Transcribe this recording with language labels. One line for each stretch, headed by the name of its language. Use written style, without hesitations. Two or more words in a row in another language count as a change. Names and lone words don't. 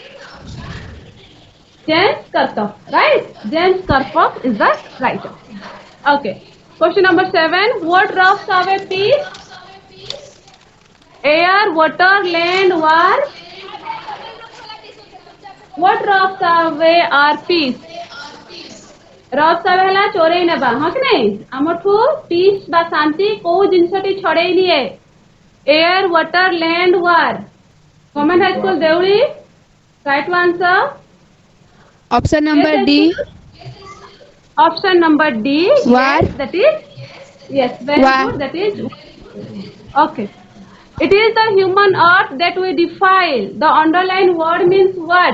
English: James Kirkup, right? James Kirkup is the writer. Okay. Question number 7. What rubs away peace? Air, water, land, war. What rubs away our peace?
Odia: ରବ୍ସ ଆୱେ ହେଲା ଚୋରେଇ ନେବା, ହଁ କି ନାଇଁ? ଆମଠୁ ପିସ୍ ବା ଶାନ୍ତି କୋଉ ଜିନିଷଟି ଛଡେଇ ନିଏ? ଏୟାର, ୱାଟର, ଲ୍ୟାଣ୍ଡ, ୱାର. ଗଭର୍ଣ୍ଣମେଣ୍ଟ ହାଇସ୍କୁଲ ଦେଉଳି.
English: Right to answer. Option number Yes, D. option number D. War. Yes, that is. Yes, very War. good. That is okay. It is the human earth that we defile. The underlined word means what?